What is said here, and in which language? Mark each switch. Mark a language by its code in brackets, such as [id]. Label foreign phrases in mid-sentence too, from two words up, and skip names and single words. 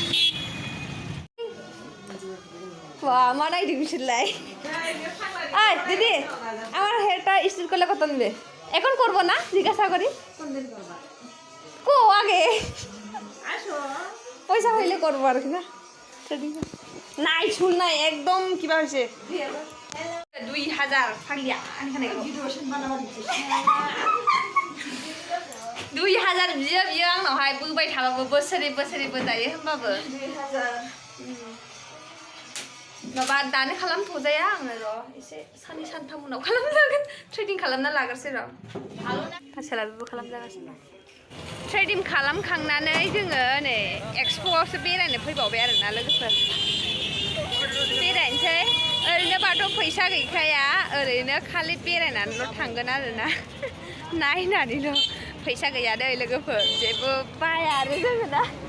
[brx] वा मा नायदों बिसोरलाय ओइ दिदी [bn] আমার হেয়ারটা স্টিল করলে কত নেবে এখন করব না জিজ্ঞাসা করি কো আগে আসো পয়সা হইলে করব আর কি না ট্রেডিং নাই চুল নাই একদম কিবা হইছে [brx] 2000 फाग्लिया आनिखाने 2000 बियो आंनावहाय बोबाय थाबाबो बोसोरैबो जायो होमबाबो 2000 माबा दानो खालामथ'जाया आङो र' एसे साननै सानथाम उनाव खालामजागोन ट्रेडिं खालामना लाग्रोसै र' पार्सेलाबो खालामजागासिनो ट्रेडिं खालामखांनानै जोङो नै एक्सप'आवसो बेरायनो फैबावबाय आरोना लोगोफोर बेरायनोसै ओरैनोबाथ' फैसा गैखाया ओरैनो खालि बेरायनानैल' थांगोन आरोना नायनानैल' फैसा गैया दै लोगोफोर जेबो बाया आरो जोङो दा